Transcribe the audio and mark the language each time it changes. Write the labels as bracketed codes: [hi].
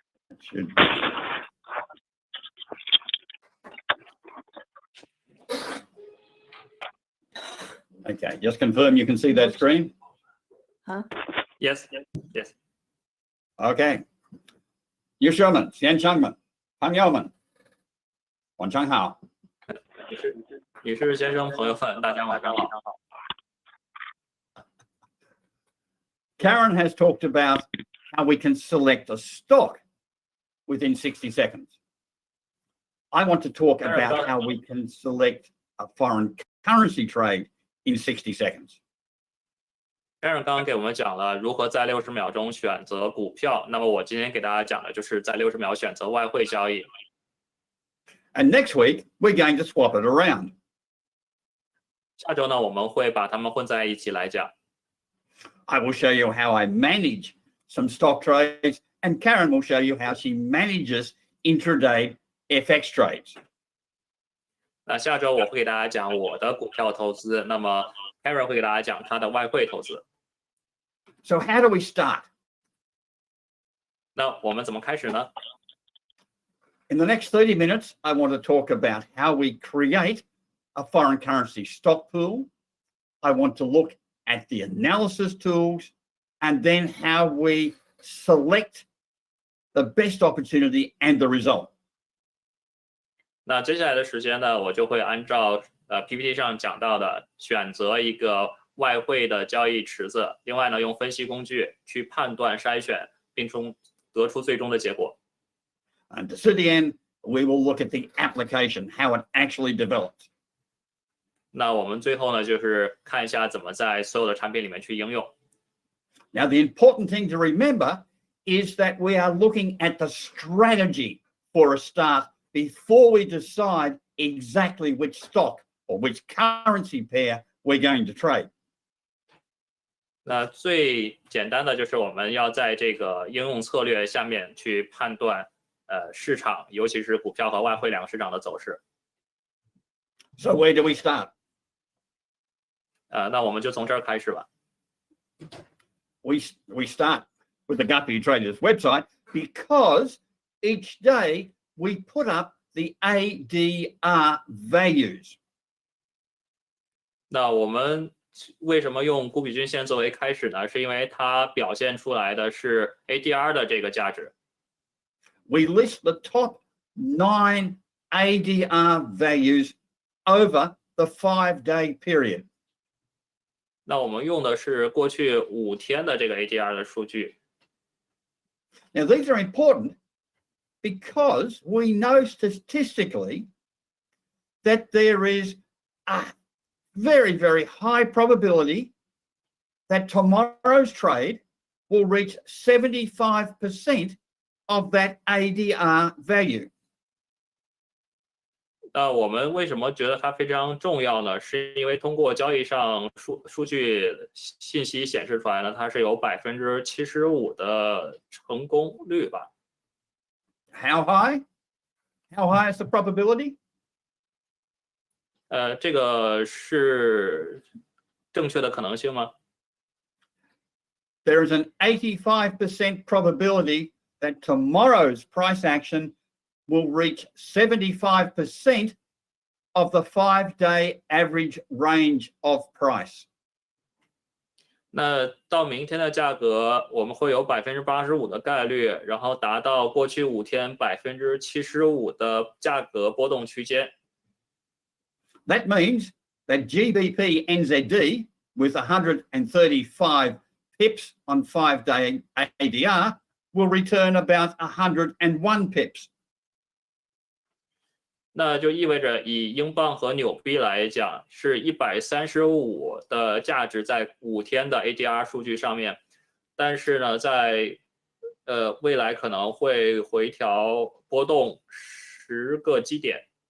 [en] It should. Okay, just confirm you can see that screen. Yes. Okay. [zh] 女士们、先生们、朋友们，晚上好。女士、先生、朋友们，大家晚上好。 [en] Karen has talked about how we can select a stock within 60 seconds. I want to talk about how we can select a foreign currency trade in 60 seconds. [zh] Karen 刚刚给我们讲了如何在60秒钟选择股票，那么我今天给大家讲的就是在60秒选择外汇交易。 [en] And next week, we're going to swap it around. [zh] 下周呢，我们会把它们混在一起来讲。 [en] I will show you how I manage some stock trades, and Karen will show you how she manages intraday FX trades. [zh] 那下周我会给大家讲我的股票投资，那么 Karen 会给大家讲她的外汇投资。 [en] So how do we start? [zh] 那我们怎么开始呢？ [en] In the next 30 minutes, I want to talk about how we create a foreign currency stock pool. I want to look at the analysis tools, and then how we select the best opportunity and the result. [zh] 那接下来的时间呢，我就会按照PPT 上讲到的，选择一个外汇的交易池子，另外呢，用分析工具去判断、筛选，并得出最终的结果。 [en] And to the end, we will look at the application, how it actually develops. [zh] 那我们最后呢，就是看一下怎么在所有的产品里面去应用。 [en] Now, the important thing to remember is that we are looking at the strategy for a start before we decide exactly which stock or which currency pair we're going to trade. [zh] 那最简单的就是我们要在这个应用策略下面去判断市场，尤其是股票和外汇两个市场的走势。 [en] So where do we start? [zh] 那我们就从这儿开始吧。 [en] We start with the Guppy Traders website because each day we put up the ADR values. [zh] 那我们为什么用顾比均线作为开始呢？是因为它表现出来的是 ADR 的这个价值。 [en] We list the top 9 ADR values over the 5-day period. [zh] 那我们用的是过去5天的这个 ADR 的数据。 [en] Now, these are important because we know statistically that there is a very, very high probability that tomorrow's trade will reach 75% of that ADR value. [zh] 那我们为什么觉得它非常重要呢？是因为通过交易上数据信息显示出来呢，它是有75%的成功率吧。 [en] How high? How high is the probability? [zh] 这个是正确的可能性吗？ [en] There is an 85% probability that tomorrow's price action will reach 75% of the 5-day average range of price. [zh] 那到明天的价格，我们会有85%的概率，然后达到过去5天75%的价格波动区间。 [en] That means that GBP NZD with 135 pips on 5-day ADR will return about 101 pips. [zh] 那就意味着以英镑和纽币来讲，是135的价值在5天的 ADR 数据上面，但是呢，在未来可能会回调波动10个基点。